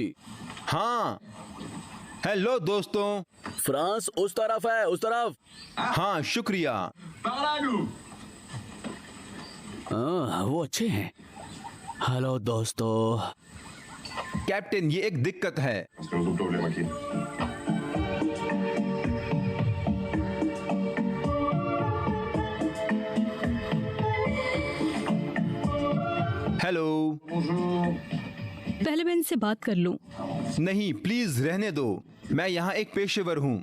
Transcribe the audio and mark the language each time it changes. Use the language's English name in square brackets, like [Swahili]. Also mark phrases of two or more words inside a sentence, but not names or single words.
[Hindi] हाँ, हेलो दोस्तों। फ्रांस उस तरफ है, उस तरफ। हाँ, शुक्रिया। वो अच्छे हैं। हेलो दोस्तों। कैप्टन, ये एक दिक्कत है। [Portuguese] Temos problema aqui. [Hindi] हेलो। पहले मैं इनसे बात कर लूं। नहीं, प्लीज रहने दो। मैं यहाँ एक पेशेवर हूँ।